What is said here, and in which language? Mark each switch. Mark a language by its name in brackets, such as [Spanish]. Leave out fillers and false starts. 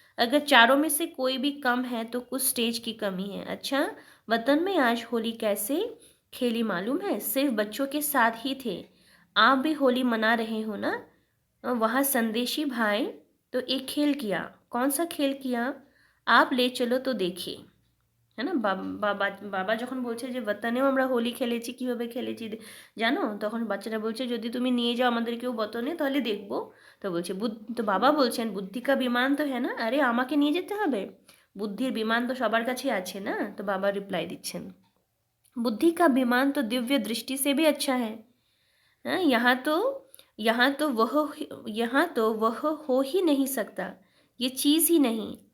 [Hindi] अगर चारों में से कोई भी कम है तो कुछ स्टेज की कमी है। अच्छा, वतन में आज होली कैसे खेली मालूम है, सिर्फ बच्चों के साथ ही थे, आप भी होली मना रहे हो ना। वहाँ संदेशी भाई तो एक खेल किया, कौन सा खेल किया, आप ले चलो तो देखिए, [Bangla] হ্যাঁ না, বাবা যখন বলছে যে বতনেও আমরা হোলি খেলেছি, কীভাবে খেলেছি জানো, তখন বাচ্চারা বলছে যদি তুমি নিয়ে যাও আমাদেরকেও বতনে তাহলে দেখবো। তো বলছে তো বাবা বলছেন বুদ্ধি কা বিমান তো হ্যাঁ না, আরে আমাকে নিয়ে যেতে হবে, বুদ্ধির বিমান তো সবার কাছে আছে না। তো বাবা রিপ্লাই দিচ্ছেন [Hindi] बुद्धि का विमान तो दिव्य दृष्टि से भी अच्छा है। हाँ, यहाँ तो वह हो ही नहीं सकता, ये चीज़ ही नहीं।